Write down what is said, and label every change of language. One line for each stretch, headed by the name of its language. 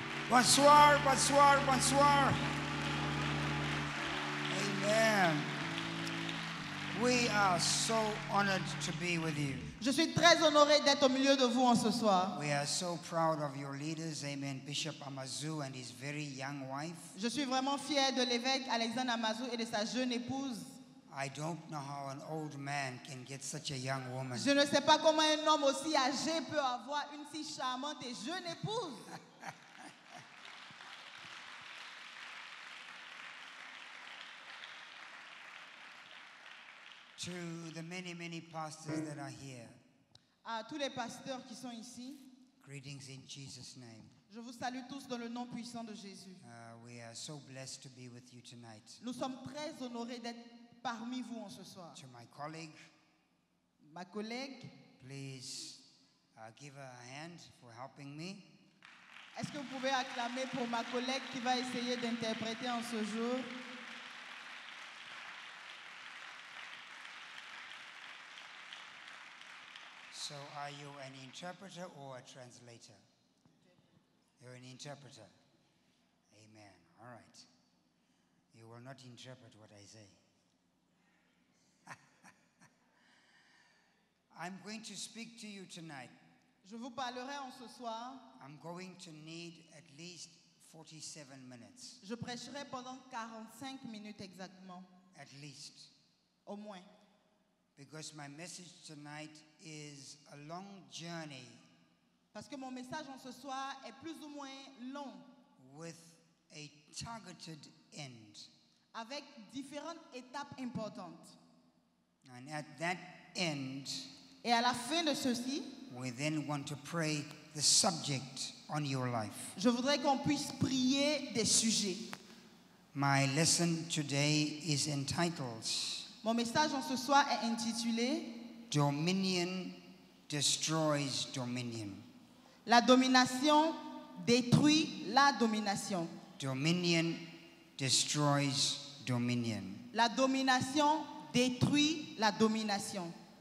French: Bonsoir, bonsoir, bonsoir.
English: Amen. We are so honored to be with you.
French: Je suis très honoré d'être au milieu de vous en ce soir.
English: We are so proud of your leaders, amen, Bishop Amazu and his very young wife.
French: Je suis vraiment fier de l'évêque Alexandre Amazou et de sa jeune épouse.
English: I don't know how an old man can get such a young woman.
French: Je ne sais pas comment un homme aussi âgé peut avoir une si charmante et jeune épouse.
English: To the many, many pastors that are here,
French: À tous les pasteurs qui sont ici,
English: greetings in Jesus' name.
French: je vous salue tous dans le nom puissant de Jésus.
English: We are so blessed to be with you tonight.
French: Nous sommes très honorés d'être parmi vous en ce soir.
English: To my colleague,
French: Ma collègue,
English: please give her a hand for helping me.
French: est-ce que vous pouvez acclamer pour ma collègue qui va essayer d'interpréter en ce jour?
English: So are you an interpreter or a translator? You're an interpreter. Amen. All right. You will not interpret what I say. I'm going to speak to you tonight.
French: Je vous parlerai en ce soir.
English: I'm going to need at least 47 minutes.
French: Je prêcherai pendant 45 minutes exactement,
English: At least.
French: au moins.
English: Because my message tonight is a long journey
French: Parce que mon message en ce soir est plus ou moins long,
English: with a targeted end.
French: avec différentes étapes importantes.
English: And at that end,
French: Et à la fin de ceci,
English: we then want to pray the subject on your life.
French: je voudrais qu'on puisse prier des sujets.
English: My lesson today is entitled
French: Mon message en ce soir est intitulé
English: Dominion Destroys Dominion.
French: La domination détruit la domination.
English: Dominion destroys dominion.
French: La domination détruit la domination.